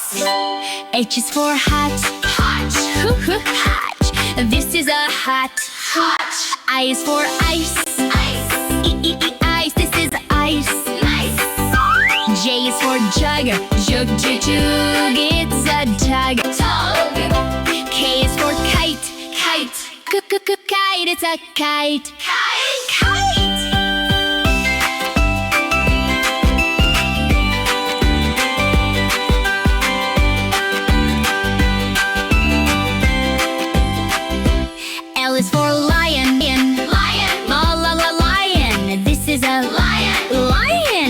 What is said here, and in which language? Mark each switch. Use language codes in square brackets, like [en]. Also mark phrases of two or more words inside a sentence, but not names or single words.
[en] H is for hat. Hat. Hat. This is a hat. Hat. I is for ice. Ice. Ice. This is ice. Nice. J is for jug. Jug. Jug. It's a jug. Tug. K is for kite. Kite. Kite. It's a kite. Kite. Kite. L is for lion. Lion. Lion. This is a lion. Lion.